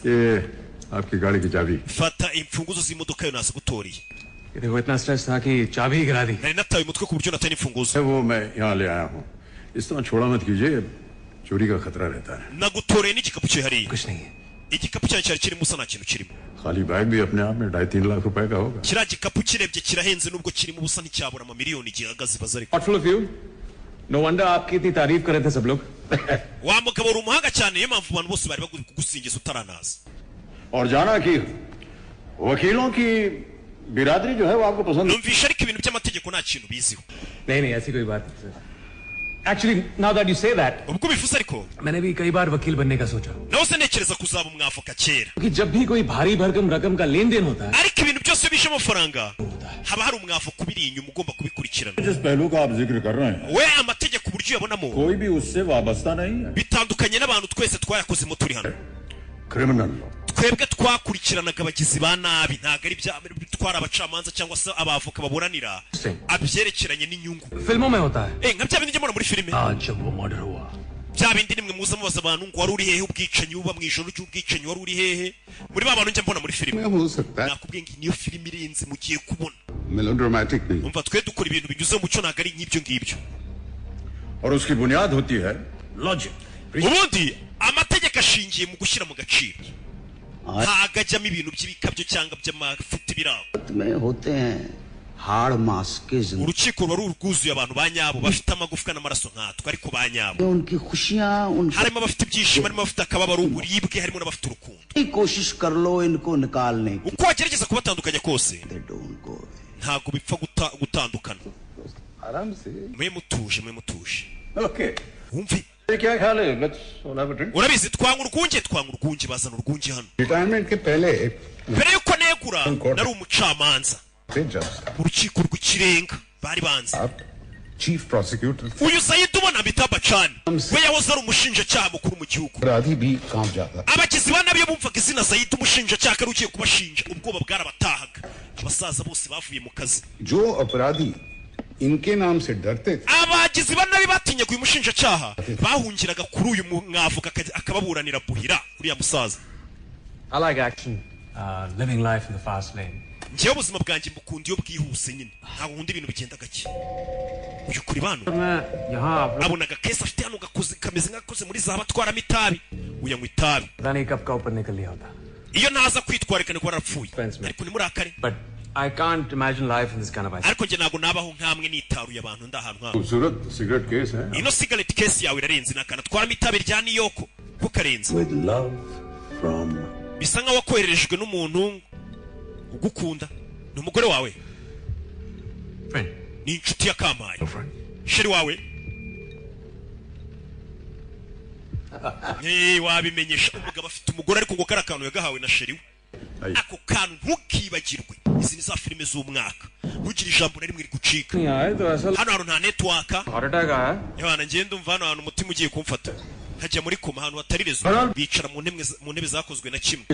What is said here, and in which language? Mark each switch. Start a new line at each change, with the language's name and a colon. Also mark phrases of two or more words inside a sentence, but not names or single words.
Hindi: ये आपकी गाड़ी की चाबी।
Kinyarwanda: fata imfunguzo z'imodoka yo nazagutoriye.
Hindi: देखो इतना स्ट्रेस था कि चाबी ही गिरा दी
Kinyarwanda: nari nataye umutwe ku buryo nataye n'imfunguzo.
Hindi: वो मैं यहाँ ले आया हूँ, इस तरह छोड़ा मत कीजिए, चोरी का खतरा रहता है।
Kinyarwanda: nagutoreye n'igikapu cye hariya.
Hindi: कुछ नहीं है
Kinyarwanda: igikapu cyanjye cyari kirimo usa nta kintu kirimo.
Hindi: खाली बैग भी अपने आप में 2.5-3 लाख रुपए का होगा।
Kinyarwanda: kiriya gikapu kirebye kirahenze nubwo kirimo ubusa nticyabura amamiliyoni gihagaze ibaza ariko.
English: thoughtful of you no wonder
Hindi: आपकी इतनी तारीफ कर रहे थे सब लोग
Kinyarwanda: wa mugabo uri umuhanga cyane niyo mpamvu abantu bose bari kugusingiza utaranaza.
Hindi: और जाना कि वकीलों की बिरादरी जो है वो आपको पसंद
Kinyarwanda: numvisha ariko ibintu by'amategeko nta kintu biziho.
Hindi: नहीं नहीं ऐसी कोई बात नहीं सर
English: actually now that you say that
Kinyarwanda: ubwo ubivuze ariko
Hindi: मैंने भी कई बार वकील बनने का सोचा
Kinyarwanda: nawe se ntekereza kuzaba umwavoka kera.
Hindi: क्योंकि जब भी कोई भारी भरकम रकम का लेन देन होता है
Kinyarwanda: ariko ibintu byose bishe amafaranga haba hari umwavoka ubiri inyuma ugomba kubikurikirana.
Hindi: जिस पहलू का आप जिक्र कर रहे हैं
Kinyarwanda: we amategeko uburyo uyabonamo
Hindi: कोई भी उससे वाबस्ता नहीं है।
Kinyarwanda: bitandukanye n'abantu twese twayakozemo turi hano.
English: criminal law
Kinyarwanda: twebwe twakurikiranaga abagizi ba nabi ntabwo ari bya bitwara abacamanza cyangwa se abavoka baburanira abyerekeranye n'inyungu.
Hindi: फिल्मों में होता है
Kinyarwanda: nka bya bindi njya mbona muri filime
Hindi: आज जब वो मर्डर हुआ
Kinyarwanda: bya bindi nimwe muza mubaza abantu ngo wari uri hehe ubwicanyi buba mu ijoro ry'ubwicanyi wari uri hehe muri ba bantu njya mbona muri filime.
Hindi: हो सकता है,
Kinyarwanda: nakubwiye ngo iyi niyo filime irenze mugiye kubona.
Hindi: मेलोड्रामेटिक नहीं,
Kinyarwanda: umva twe dukora ibintu binyuze mu muco ntabwo ari nk'ibyo ngibyo.
Hindi: और उसकी बुनियाद होती है लॉजिक।
Kinyarwanda: ubundi amategeko ashingiye mu gushyira mu gaciro ntabwo ajyamo ibintu by'ibikabyo cyangwa by'amafuti biraho.
Hindi: में होते हैं हाड़ मास के जिंदगी
Kinyarwanda: urukiko ruba rwuzuye abantu ba nyabo bafite amagufwa n'amaraso nkatwe ariko ba nyabo.
Hindi: उनकी खुशियां उनकी
Kinyarwanda: harimo abafite ibyishimo harimo abafite akababaro uburibwe harimo n'abafite urukundo.
Hindi: कोशिश कर लो इनको निकालने की
Kinyarwanda: uko wagerageza kubatandukanya kose
English: They don't go away.
Kinyarwanda: ntabwo bipfa gutandukana.
Hindi: आराम से।
Kinyarwanda: mwe mutuje mwe mutuje
Hindi: ओके,
Kinyarwanda: wumve
Hindi: क्या ख्याल है?
English: let's have a drink.
Kinyarwanda: urabizi twanga urwunge bazana urwunge hano.
Hindi: रिटायरमेंट के पहले
Kinyarwanda: mbere yuko negura nari umucamanza
Hindi: जज
Kinyarwanda: mu rukiko rw'ikirenga bari banze.
Hindi: आप
English: chief prosecutor
Kinyarwanda: uyu Sayidi ubona bita Bacani we yahoze ari umushinjacyaha mukuru mu gihugu.
Hindi: अपराधी भी कांप जाता।
Kinyarwanda: abagizi ba nabi iyo bumvaga izina Sayidi umushinjacyaha ari ugiye kubashinja ubwoba bwarabatahaga. abasaza bose bavuye mu kazi.
Hindi: जो अपराधी इनके नाम से डरते थे
Kinyarwanda: abagizi ba nabi batinyaga uyu mushinjacyaha bahungiraga kuri uyu mwavoka akababuranira buhira uriya musaza.
English: I like action living life in the fast lane
Kinyarwanda: njyewe ubuzima bwanjye mbukunda iyo bwihuse nyine ntabwo nkunda ibintu bigenda gake uyu kuri bano abona agakesi afite hano kameze nk'agakoze muri zahabu atwaramo itabi uyanywa itabi iyo ntaza kwitwarikana kuba arapfuye ariko nimurakare
English: I can't imagine life in this kind of ice.
Kinyarwanda: ariko njye ntabwo nabaho nk'amwe nitaruye abantu ndahantu nk'aho
Hindi: खूबसूरत सिगरेट केस है
Kinyarwanda: ino
English: cigarette case
Kinyarwanda: yawe irarenze nakana atwaramo itabi rya niyoko ko karenze
English: with love from
Kinyarwanda: bisa nkaho wakohererejwe n'umuntu ugukunda ni umugore wawe
English: Friend.
Kinyarwanda: ni inshuti ya Kampaye
English: Friend.
Kinyarwanda: sheri wawe wabimenyesha umugabo afite umugore ariko ngo kari akantu yagahawe na sheri we ako kantu ntukibagirwe izi ni za filime z'umwaka ntugire ijambo na rimwe rigucika hano hantu nta network yabana ngenda umva hano hantu umutima ugiye kumfata nkajya muri koma ahantu hatari rezo bicara mu ntebe zakozwe na kimwe